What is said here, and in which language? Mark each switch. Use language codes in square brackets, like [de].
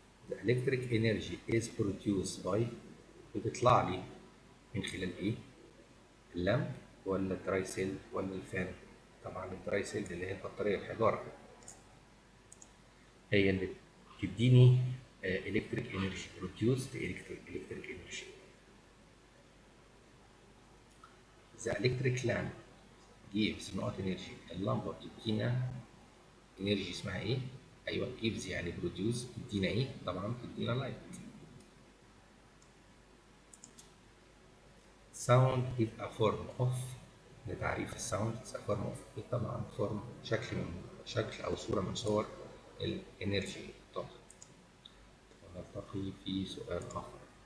[en] The electric energy is produced by [ar] بتطلع لي من خلال ايه؟ اللمب ولا الدراي سيل ولا الفان؟ طبعا الدراي سيل اللي هي البطارية الحجارة هي اللي بتديني [en] electric energy produced electric energy. The electric lamp gives نقط energy. [ar] اللمبة بتدينا energy اسمها ايه؟ ايوه gives يعني produce، بتدينا ايه؟ طبعا بتدينا light. [en] Sound is a form of [ar] لتعريف الساوند [en] is a form of [ar] إيه؟ طبعا form شكل أو صورة من صور الانرجي. طبعا ونلتقي في سؤال آخر.